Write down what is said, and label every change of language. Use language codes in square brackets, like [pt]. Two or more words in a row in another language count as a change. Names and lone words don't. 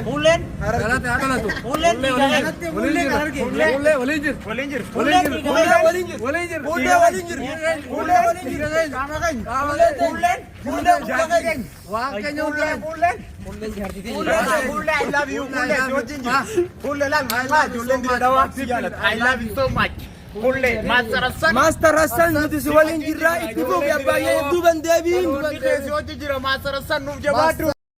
[om] fuulleen Dhalate haa dhalatu. fuulleen Waliin jira. Waliin jira. Waliin jiru. fuulleen Fuullee waliin jiru. Waliin jira. Fuullee waliin jiru. Fuullee waliin jiru. Fuullee fuulleen fuulleen fuulleen Waan keenya hundaan. [en] Fuullee I love you. [om] Fuullee si wajjin jiru. Fuullee laal maa ijoolleen dira dawaa si jaalata. [en] I love you so much. [om] Fuullee maasarassan. Master Hassan nuti si waliin jirraa itti fufi abbaayee duuban deebiin. Si wajjin jira maasarassan nuuf jabaadhu.